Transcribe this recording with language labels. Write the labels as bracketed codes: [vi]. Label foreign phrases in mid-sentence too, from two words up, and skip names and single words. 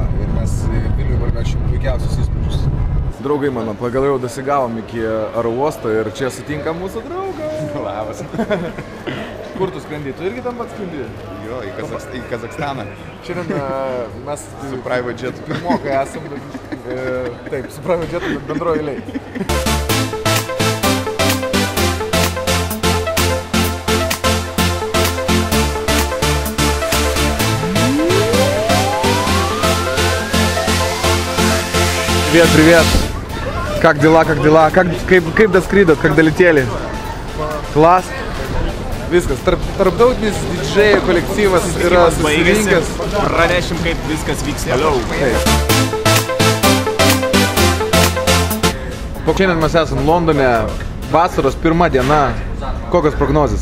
[lt] Ir mes Vilniui parnešim puikiausius įspūdžius. Draugai mano, pagaliau dasigavom iki aro uosto ir čia sutinka mūsų draugą. Labas. Kur tu skrendi? Tu irgi tam pat skrendi? Jo, į Kazakstaną. Šiandien mes Su [en] private jetu. [lt] Pirmokai esam, taip, su [en] private jetu, [lt] bet bendroji eilėj. [ru] Привет. Как дела? [lt] Kaip daskridot, [ru] как долетели? Класс. [lt] Viskas, tarptautinis didžėjų kolektyvas yra susirinkęs. Pranešim, kaip viskas vyks toliau. Šiandien mes esam Londone, vasaros pirma diena. Kokios prognozės?